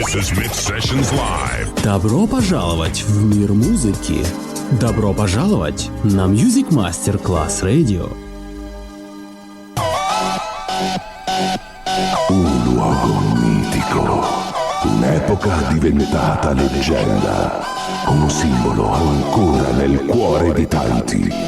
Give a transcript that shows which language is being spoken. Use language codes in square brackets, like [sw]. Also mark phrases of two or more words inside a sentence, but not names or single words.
[en] This is Mix Sessions Live. [ru] Добро пожаловать в мир музыки. Добро пожаловать на Music Masterclass Radio. [it] Un luogo mitico, un'epoca diventata leggenda, un simbolo ancora nel cuore di tanti.